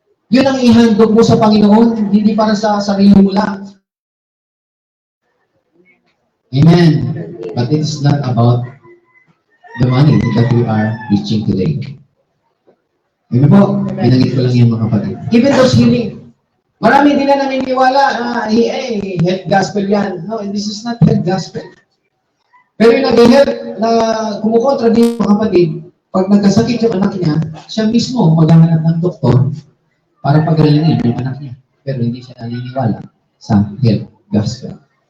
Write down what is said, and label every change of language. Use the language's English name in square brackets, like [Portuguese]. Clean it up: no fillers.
[Filipino] Yun ang ihandog mo sa Panginoon, hindi para sa sarili mo lang. Amen. [English] But it's not about the money that we are reaching today. [Filipino] Amen po, pinagit ko lang yung mga kapatid. [English] Even those healing, [Filipino] marami din na naniniwala na health gospel yan. [English] No, this is not health gospel. [Filipino] Pero yung nag-health na kumukontra din mga kapatid, pag nagkasakit yung anak niya, siya mismo maghahanap ng doktor para pagalingin yung anak niya. Pero hindi siya naniniwala sa health gospel.